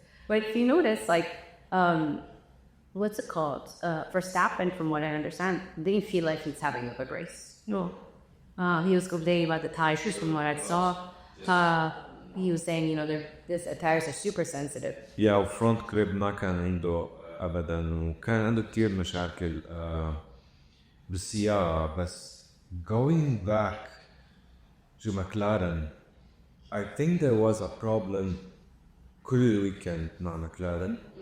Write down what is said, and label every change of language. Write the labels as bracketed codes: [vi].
[en] But if you notice, like, what's it called? Verstappen, from what I understand, didn't feel like he's having a good race. No. He was complaining about the tires from what I saw. He was saying, the tires are super sensitive. [ar] Yeah, front grip ما كان عنده أبداً، وكان عنده كتير مشاكل بالسيارة. [en] بس going back to McLaren, I think there was a problem [ar] كل ويكند مع مكلارن.